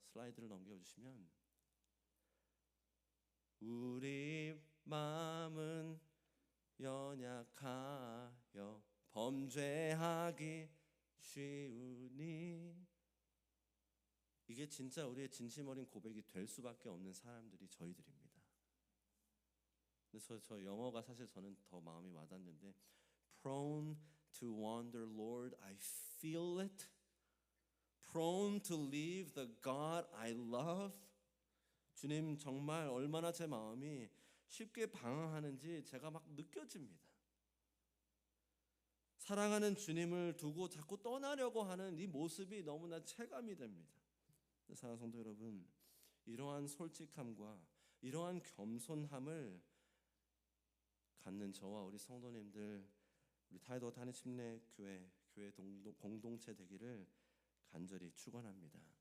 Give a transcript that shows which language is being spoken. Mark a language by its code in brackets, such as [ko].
[ko] 슬라이드를 넘겨주시면, 우리 마음은 연약하여 범죄하기 쉬우니. 이게 진짜 우리의 진심 어린 고백이 될 수밖에 없는 사람들이 저희들입니다. 그래서 저 영어가 사실 저는 더 마음이 와닿는데, [en] prone to wander, Lord, I feel it. prone to leave the God I love. [ko] 주님, 정말 얼마나 제 마음이 쉽게 방황하는지 제가 막 느껴집니다. 사랑하는 주님을 두고 자꾸 떠나려고 하는 이 모습이 너무나 체감이 됩니다. 사랑하는 성도 여러분, 이러한 솔직함과 이러한 겸손함을 갖는 저와 우리 성도님들, 우리 타이더워터 한인 침례교회 교회 공동체 되기를 간절히 축원합니다.